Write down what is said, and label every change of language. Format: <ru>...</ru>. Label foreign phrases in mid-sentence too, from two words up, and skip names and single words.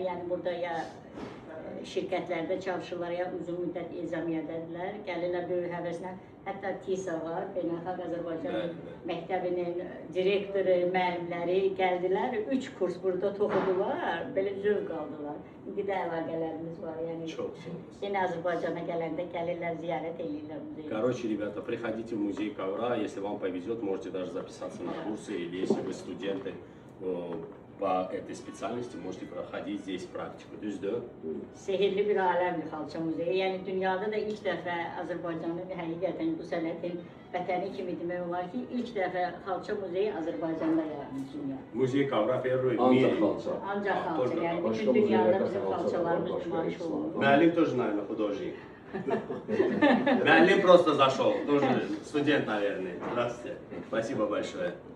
<az>Yəni burada ya şirkətlərdə çalışırlar, ya uzun müddət ezamiyyədədirlər, gəlirlər böyük həvəslə. Hətta TİSA var, Beynəlxalq Azərbaycan Məktəbinin direktoru, müəllimləri gəldilər, 3 kurs burada toxudular, belə zövq aldılar. İndi də əlaqələrimiz var, yəni yenə Azərbaycana gələndə gəlirlər, ziyarət edirlər muzeyi.</az> <ru>Короче, ребята, приходите в музей ковра, если вам повезет, можете даже записаться на курсы, или если вы студенты по этой специальности, можете проходить здесь практику.</ru> <az>Düzdür? Sehirli bir aləmdir xalça muzeyi. Yəni dünyada da ilk dəfə Azərbaycanın həqiqətən bu sənətin vətəni kimi demək olar ki, ilk dəfə xalça muzeyi Azərbaycanda yaranmış dünya.</az> <ru>Музей ковра первый в mire. мире.</ru> <az>Ancaq xalça, yəni bütün dünyada bizim xalçalarımız nümayiş olunur.</az> <ru>Müəllim тоже, наверное, художник. Müəllim просто зашел, тоже студент, наверное. Здравствуйте. Спасибо большое.</ru>